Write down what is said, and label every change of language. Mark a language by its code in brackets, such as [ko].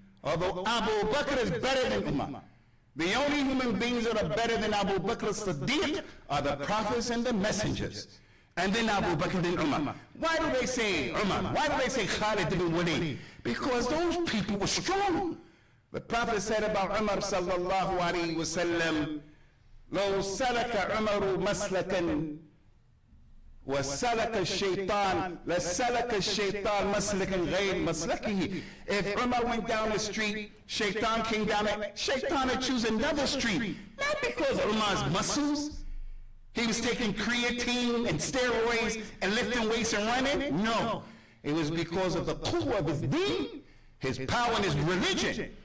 [en] Although Abu Bakr is better than Umar. The only human beings that are better than Abu Bakr as-Siddiq are the prophets and the messengers. And then Abu Bakr and Umar. Why do they say Umar? Why do they say Khalid ibn Walid? Because those people were strong. The Prophet said about Umar [ar] sallallahu alayhi wa sallam, لو سلك عمر مسلكا وسلك الشيطان لسلك الشيطان مسلكا غير مسلكه. [en] If Umar went down the street, Shaitan came down it, Shaitan would choose another street. Not because of Umar's muscles. He was taking creatine and steroids and lifting weights and running. No. It was because of the quwwah of his deen, his power and his religion.